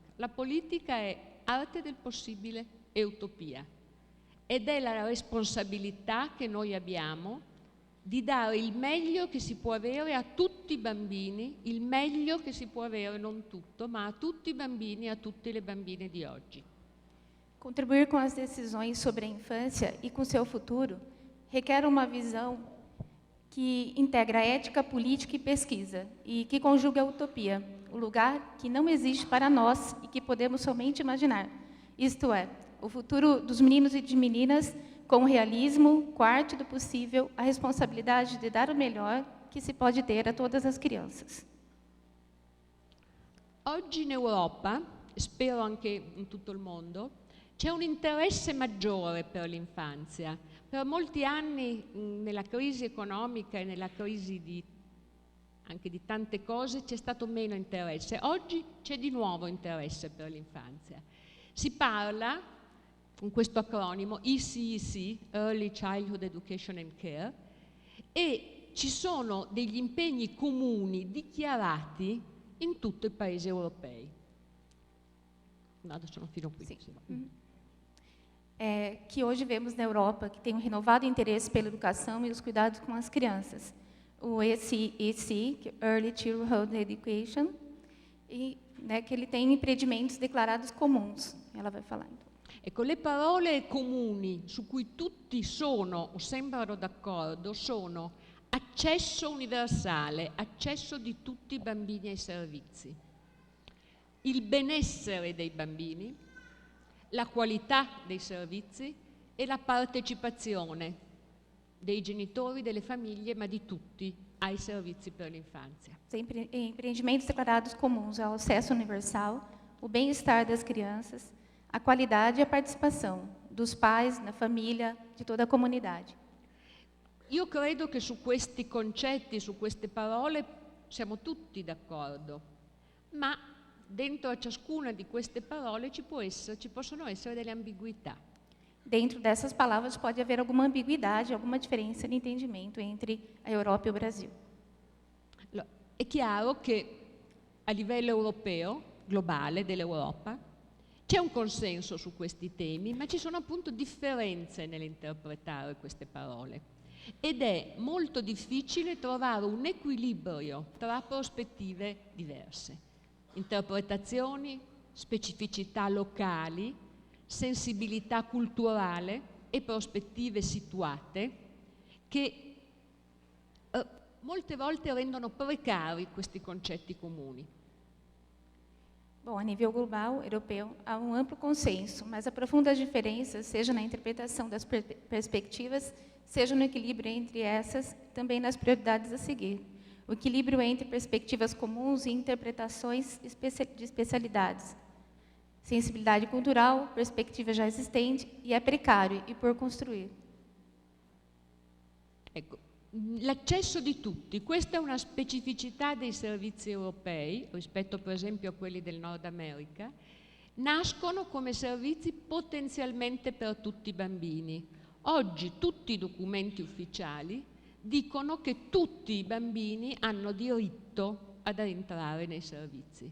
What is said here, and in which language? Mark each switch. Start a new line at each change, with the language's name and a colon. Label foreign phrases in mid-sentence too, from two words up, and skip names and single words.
Italian: La politica è arte del possibile e utopia. Ed è la responsabilità che noi abbiamo di dare il meglio che si può avere a tutti i bambini, il meglio che si può avere, non tutto, ma a tutti i bambini e a tutte le bambine di oggi.
Portuguese: Contribuir com as decisões sobre a infância e com seu futuro requer uma visão que integra ética, política e pesquisa, e que conjuga a utopia, o lugar que não existe para nós e que podemos somente imaginar. Isto é, o futuro dos meninos e de meninas com o realismo, com a arte do possível, a responsabilidade de dar o melhor que si pode ter a todas as crianças.
Italian: Oggi in Europa, e spero anche in tutto il mondo, c'è un interesse maggiore per l'infanzia. Per molti anni nella crisi economica e nella crisi anche di tante cose c'è stato meno interesse. Oggi c'è di nuovo interesse per l'infanzia. Si parla con questo acronimo ECEC,
English: Early Childhood Education and Care,
Italian: e ci sono degli impegni comuni dichiarati in tutti i paesi europei. No, adesso non fino qui.
Portuguese: Sim. Que hoje vemos na Europa que tem um renovado interesse pela educação e os cuidados com as crianças. O ECEC, que é
English: Early Childhood Education,
Portuguese: e que ele tem empreendimentos declarados comuns. Ela vai falar então.
Italian: Ecco, le parole comuni su cui tutti sono o sembrano d'accordo sono accesso universale, accesso di tutti i bambini ai servizi, il benessere dei bambini, la qualità dei servizi e la partecipazione dei genitori, delle famiglie, ma di tutti ai servizi per l'infanzia.
Portuguese: Empreendimentos declarados comuns ao acesso universal, o bem-estar das crianças, a qualidade e a participação dos pais, na família, de toda a comunidade.
Italian: Io credo che su questi concetti, su queste parole, siamo tutti d'accordo, ma dentro a ciascuna di queste parole ci possono essere delle ambiguità.
Portuguese: Dentro dessas palavras pode haver alguma ambiguidade, alguma diferença de entendimento entre a Europa e o Brasil.
Italian: È chiaro che a livello europeo, globale, dell'Europa, c'è un consenso su questi temi, ma ci sono appunto differenze nell'interpretare queste parole. Ed è molto difficile trovare un equilibrio tra prospettive diverse, interpretazioni, specificità locali, sensibilità culturale e prospettive situate che molte volte rendono precari questi concetti comuni.
Portuguese: Bom, a nível global, europeu, há um amplo consenso, mas há profundas diferenças, seja na interpretação das perspectivas, seja no equilíbrio entre essas, também nas prioridades a seguir. O equilíbrio entre perspectivas comuns e interpretações de especialidades. Sensibilidade cultural, perspectiva já existente, e é precário e por construir.
Italian: Ecco, l'accesso di tutti, questa è una specificità dei servizi europei, rispetto per esempio a quelli del Nord America, nascono come servizi potenzialmente per tutti i bambini. Oggi tutti i documenti ufficiali dicono che tutti i bambini hanno diritto ad entrare nei servizi.